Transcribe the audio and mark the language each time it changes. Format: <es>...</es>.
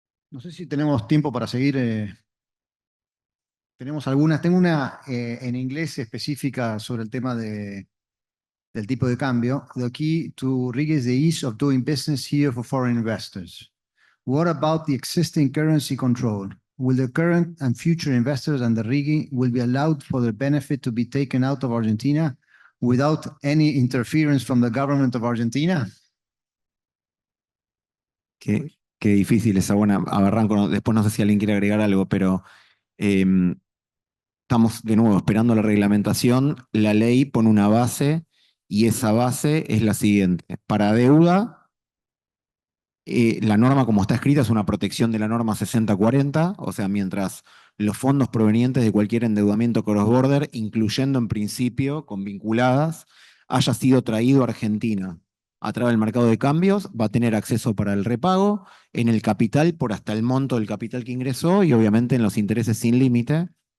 <es>No sé si tenemos tiempo para seguir. Tenemos algunas. Tengo una en inglés específica sobre el tema del tipo de cambio.</es> <en>The key to RIGI is the ease of doing business here for foreign investors. What about the existing currency control? Will the current and future investors under RIGI will be allowed for the benefit to be taken out of Argentina without any interference from the government of Argentina?</en> <es>Qué difícil esa buena. Arranco, después no sé si alguien quiere agregar algo, pero estamos de nuevo esperando la reglamentación. La ley pone una base y esa base es la siguiente. Para deuda, la norma como está escrita es una protección de la norma 6040, o sea, mientras los fondos provenientes de cualquier endeudamiento cross-border, incluyendo en principio con vinculadas, haya sido traído a Argentina a través del mercado de cambios, va a tener acceso para el repago en el capital por hasta el monto del capital que ingresó y obviamente en los intereses sin límite.</es>